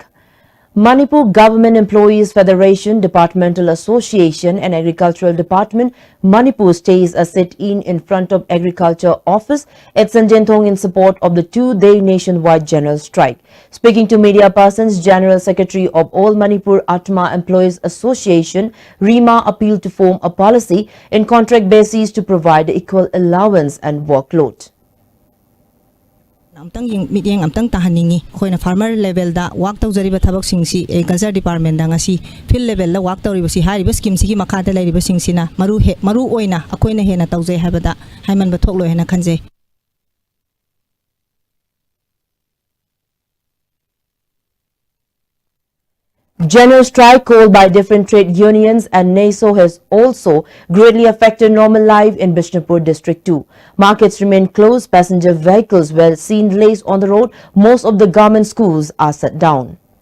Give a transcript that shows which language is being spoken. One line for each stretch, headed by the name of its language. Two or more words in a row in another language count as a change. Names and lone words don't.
English: Manipur Government Employees Federation, Departmental Association and Agricultural Department, Manipur stays a sit-in in front of Agriculture Office at Sanjentong in support of the two-day nationwide general strike. Speaking to media persons, General Secretary of All Manipur Atma Employees Association, Rima, appealed to form a policy in contract basis to provide equal allowance and workload.
Manipuri: Amtang meeting amtang tahaningi khoina
English: farmer level
Manipuri: da work tawjariba thabak singsi
English: agriculture department
Manipuri: da ngasi
English: field level
Manipuri: la work tawriba si hariba scheme sigi makha da lairiba singsina maru oina akoina hena tawjai habada haiman ba thoklo hena khanje.
English: General strike called by different trade unions and NASO has also greatly affected normal life in Bishnupur District 2. Markets remain closed, passenger vehicles were seen laced on the road, most of the government schools are shut down.